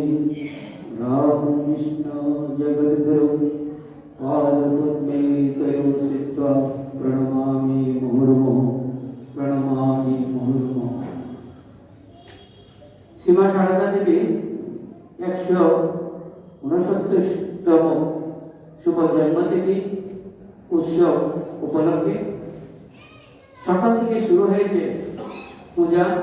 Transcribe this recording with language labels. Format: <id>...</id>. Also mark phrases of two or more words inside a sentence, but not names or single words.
<sa>रामकृष्ण जगद्गुरु पादपद्मे तयो स्थित्वा प्रणमामि मुहुर्मुहुः प्रणमामि मुहुर्मुहुः।</sa> <bn>শ্রীমা সারদা দেবী 169তম শুভ জন্মতিথি উৎসব উপলক্ষে সকাল থেকে শুরু হয়েছে পূজা,</bn>